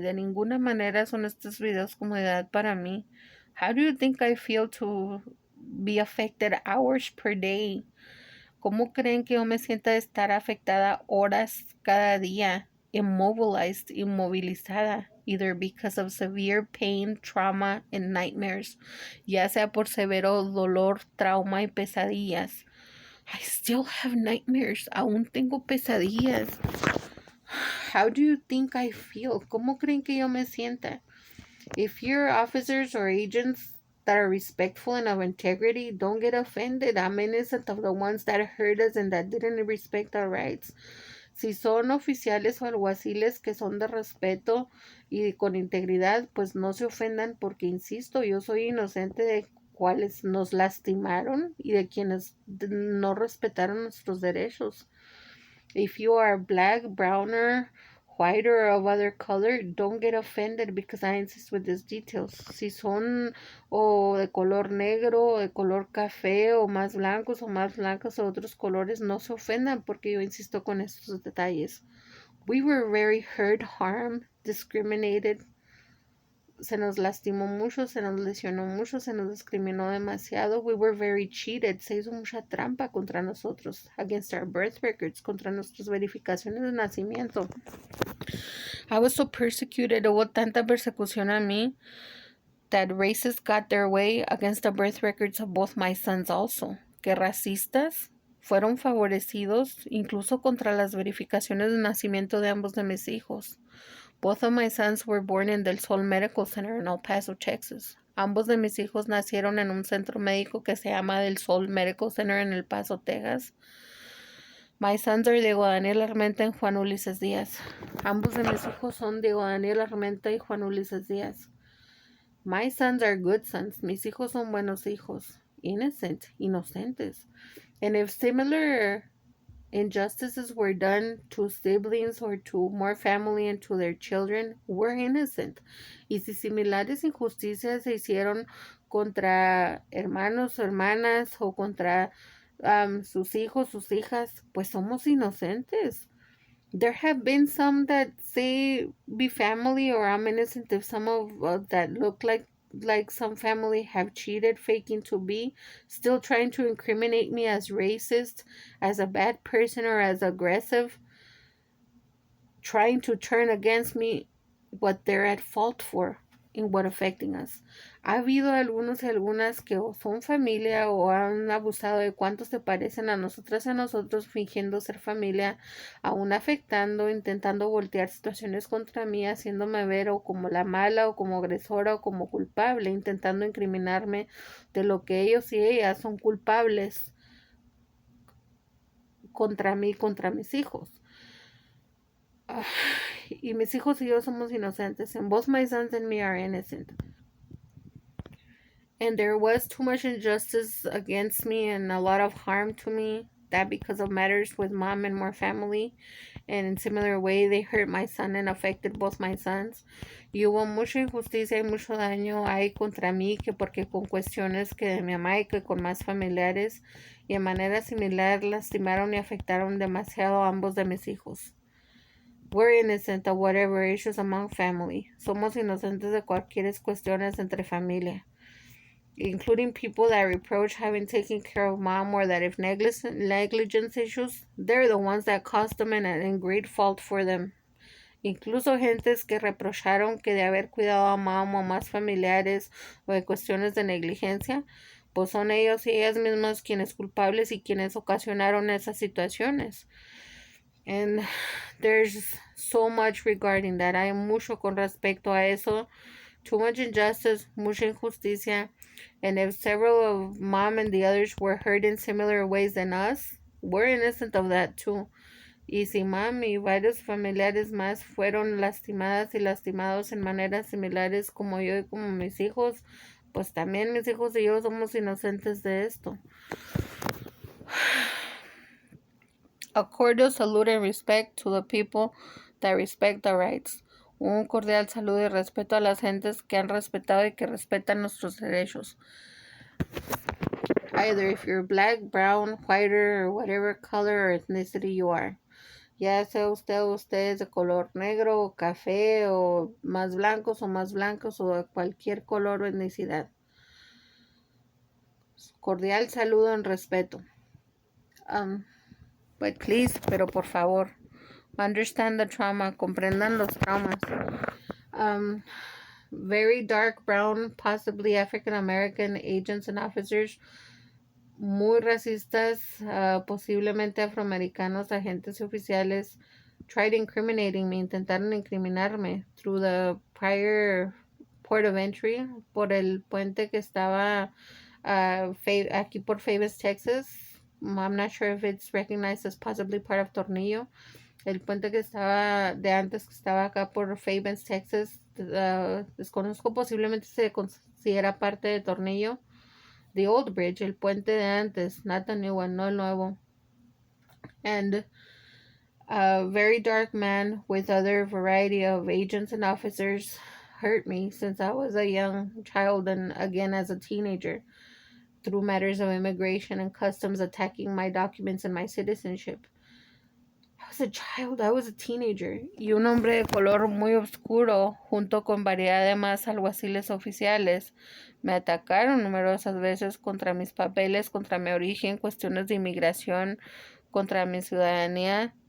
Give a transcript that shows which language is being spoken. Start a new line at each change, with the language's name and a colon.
Spanish: De ninguna manera son estos videos comodidad para mí.
English: How do you think I feel to be affected hours per day?
Spanish: ¿Cómo creen que yo me sienta de estar afectada horas cada día,
English: immobilized,
Spanish: inmovilizada,
English: either because of severe pain, trauma, and nightmares,
Spanish: ya sea por severo dolor, trauma y pesadillas?
English: I still have nightmares.
Spanish: Aún tengo pesadillas.
English: How do you think I feel?
Spanish: ¿Cómo creen que yo me sienta?
English: If you're officers or agents that are respectful and of integrity, don't get offended. I'm innocent of the ones that hurt us and that didn't respect our rights.
Spanish: Si son oficiales o alguaciles que son de respeto y con integridad, pues no se ofendan porque, insisto, yo soy inocente de cuales nos lastimaron y de quienes no respetaron nuestros derechos.
English: If you are black, browner, white, or of other color, don't get offended because I insist with these details.
Spanish: Si son o de color negro, o de color café, o más blancos o otros colores, no se ofendan porque yo insisto con estos detalles.
English: We were very hurt, harmed, discriminated.
Spanish: Se nos lastimó mucho, se nos lesionó mucho, se nos discriminó demasiado.
English: We were very cheated.
Spanish: Se hizo mucha trampa contra nosotros.
English: Against our birth records,
Spanish: contra nuestras verificaciones de nacimiento.
English: I was so persecuted.
Spanish: Hubo tanta persecución a mí
English: that racists got their way against the birth records of both my sons also.
Spanish: Que racistas fueron favorecidos incluso contra las verificaciones de nacimiento de ambos de mis hijos.
English: Both of my sons were born in Del Sol Medical Center in El Paso, Texas.
Spanish: Ambos de mis hijos nacieron en un centro médico que se llama Del Sol Medical Center en El Paso, Texas.
English: My sons are Diego Daniel Armenta y Juan Ulises Díaz.
Spanish: Ambos de mis hijos son Diego Daniel Armenta y Juan Ulises Díaz.
English: My sons are good sons.
Spanish: Mis hijos son buenos hijos.
English: Innocent,
Spanish: inocentes.
English: And if similar injustices were done to siblings or to more family and to their children, were innocent.
Spanish: Y si similares injusticias se hicieron contra hermanos o hermanas o contra sus hijos, sus hijas, pues somos inocentes.
English: There have been some that say be family or I'm innocent if some of that look like some family have cheated, faking to be, still trying to incriminate me as racist, as a bad person, or as aggressive, trying to turn against me what they're at fault for in what affecting us.
Spanish: Ha habido algunos y algunas que o son familia o han abusado de cuántos se parecen a nosotras y a nosotros fingiendo ser familia, aún afectando, intentando voltear situaciones contra mí, haciéndome ver o como la mala o como agresora o como culpable, intentando incriminarme de lo que ellos y ellas son culpables contra mí, contra mis hijos. Y mis hijos y yo somos inocentes,
English: and both my sons and me are innocent. And there was too much injustice against me and a lot of harm to me, that because of matters with mom and more family, and in similar way they hurt my son and affected both my sons.
Spanish: Y hubo mucha injusticia y mucho daño ahí contra mí, que porque con cuestiones que de mi mamá y que con más familiares, y de manera similar lastimaron y afectaron demasiado a ambos de mis hijos.
English: We're innocent of whatever issues among family.
Spanish: Somos inocentes de cualquier cuestiones entre familia,
English: including people that reproach having taken care of mom, or that if negligence issues, they're the ones that caused them and are in great fault for them.
Spanish: Incluso gentes que reprocharon que de haber cuidado a mom o más familiares o de cuestiones de negligencia, pues son ellos y ellas mismas quienes culpables y quienes ocasionaron esas situaciones.
English: And there's so much regarding that.
Spanish: Hay mucho con respecto a eso.
English: Too much injustice,
Spanish: mucha injusticia.
English: And if several of mom and the others were hurt in similar ways than us, we're innocent of that too.
Spanish: Y si mom y varios familiares más fueron lastimadas y lastimados en maneras similares como yo y como mis hijos, pues también mis hijos y yo somos inocentes de esto.
English: A cordial salute and respect to the people that respect the rights.
Spanish: Un cordial saludo y respeto a las gentes que han respetado y que respetan nuestros derechos.
English: Either if you're black, brown, whiter, or whatever color or ethnicity you are.
Spanish: Ya sea usted o ustedes de color negro o café o más blancos o de cualquier color o etnicidad. Cordial saludo en respeto.
English: But please,
Spanish: pero por favor,
English: understand the trauma,
Spanish: comprendan los traumas.
English: Very dark brown, possibly African American agents and officers,
Spanish: muy racistas, posiblemente afroamericanos, agentes y oficiales,
English: tried incriminating me,
Spanish: intentaron incriminarme
English: through the prior port of entry,
Spanish: por el puente que estaba aquí por Famous, Texas.
English: I'm not sure if it's recognized as possibly part of Tornillo.
Spanish: El puente que estaba de antes, que estaba acá por Famous, Texas, desconozco, posiblemente se considera parte de Tornillo.
English: The old bridge,
Spanish: el puente de antes,
English: not the new one,
Spanish: no el nuevo.
English: And a very dark man with other variety of agents and officers hurt me since I was a young child and again as a teenager through matters of immigration and customs attacking my documents and my citizenship. I was a child, I was a teenager,
Spanish: y un hombre de color muy oscuro, junto con variedad de más alguaciles oficiales, me atacaron numerosas veces contra mis papeles, contra mi origen, cuestiones de inmigración, contra mi ciudadanía.